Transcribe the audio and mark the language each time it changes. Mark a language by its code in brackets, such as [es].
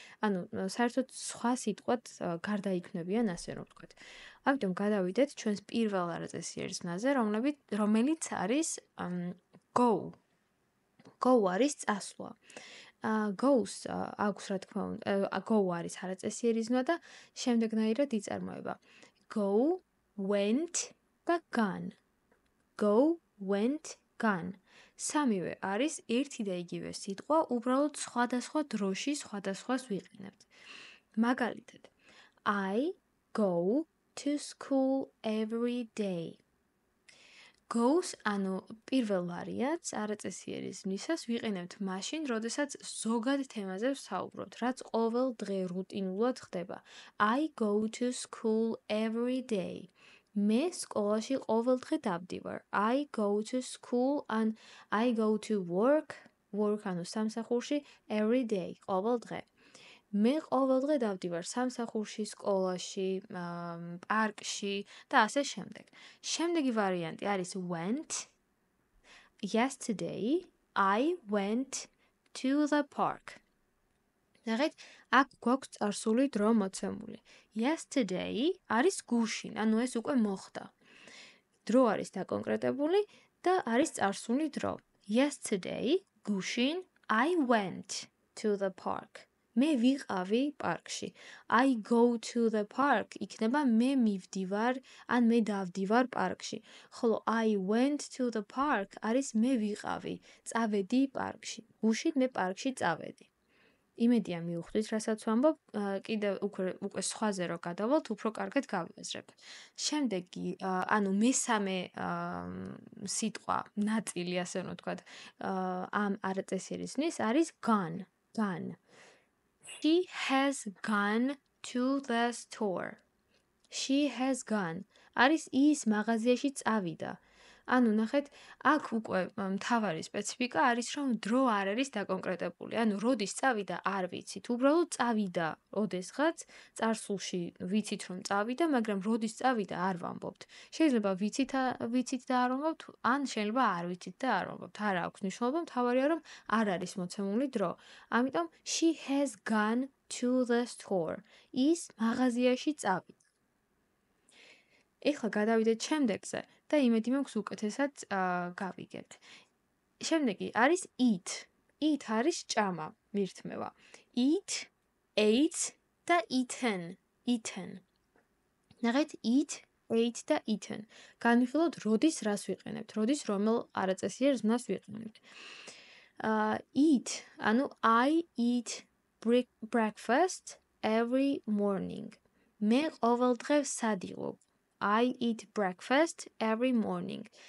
[ka] ანუ საერთოდ სხვა სიტყვად გარდაიქმნებიან, ასე რომ ვთქვათ. ამიტომ გადავიდეთ ჩვენს პირველ არაწესიერ ზმნაზე, რომელიც არის go. Go არის წასვლა. Goes აქვს რა თქმა უნდა, go არის არაწესიერი ზმნა და შემდეგნაირად იწარმოება. [en] Go, went და gone. Go, went, gone. [ka] სამივე არის ერთი და იგივე სიტყვა, უბრალოდ სხვადასხვა დროში სხვადასხვას ვიყენებთ. მაგალითად, [en] I go to school every day. [ka] Goes, ანუ პირველ ვარიანტს არაწესიერი ზმნისას ვიყენებთ მაშინ, როდესაც ზოგად თემაზე ვსაუბრობთ, რაც ყოველ დღე რუტინულად ხდება. [en] I go to school every day. [ka] მე სკოლაში ყოველდღე დავდივარ. [en] I go to school and I go to work [ka] ანუ სამსახურში [en] every day, [ka] ყოველდღე. მე ყოველდღე დავდივარ სამსახურში, სკოლაში, პარკში და ასე შემდეგ. შემდეგი ვარიანტი არის went. [en] Yesterday I went to the park. [ka] ნახეთ, აქ გვაქვს წარსული დრო მოცემული. Yesterday არის გუშინ, ანუ ეს უკვე მოხდა. დრო არის დაკონკრეტებული და არის წარსული დრო. [en] Yesterday, [ka] გუშინ, [en] I went to the park. [ka] მე ვიყავი პარკში. [en] I go to the park [ka] იქნება მე მივდივარ, ან მე დავდივარ პარკში. ხოლო [en] I went to the park [ka] არის მე ვიყავი, წავედი პარკში. გუშინ მე პარკში წავედი. იმედია მიუხვდით, რასაც ვამბობ, კიდევ უკვე სხვაზე რო გადავალთ, უფრო კარგად გავიაზრებთ. შემდეგი, ანუ მესამე სიტყვა, ნაწილი, ასე რომ ვთქვათ, ამ არაწესიერი ზმნის არის gone. [en] Gone. She has gone to the store. She has gone. [ka] არის ის მაღაზიაში წავიდა. ანუ ნახეთ, აქ უკვე მთავარი სპეციფიკა არის, რომ დრო არ არის დაკონკრეტებული. ანუ როდის წავიდა, არ ვიცით. უბრალოდ წავიდა ოდესღაც, წარსულში ვიცით, რომ წავიდა, მაგრამ როდის წავიდა, არ ვამბობთ. შეიძლება ვიცით და არ ვამბობთ, ან შეიძლება არ ვიცით და არ ვამბობთ. არ აქვს მნიშვნელობა, მთავარია, რომ არ არის მოცემული დრო. ამიტომ [en] she has gone to the store. [ka] ის მაღაზიაში წავიდა. ეხლა გადავიდეთ შემდეგზე და იმედი მაქვს უკეთესად გავიგებთ. შემდეგი არის eat. Eat არის ჭამა, მირთმევა. [en] Eat, ate და eaten. Eaten. [ka] ნახეთ, eat, ate და eaten. განვიხილოთ, როდის რას ვიყენებთ, როდის რომელ არაწესიერ ზმნას ვიყენებთ. [en] Eat, [ka] ანუ [en] I eat breakfast every morning. [ka] მე ყოველდღე ვსადილობ. [en] I eat breakfast every morning.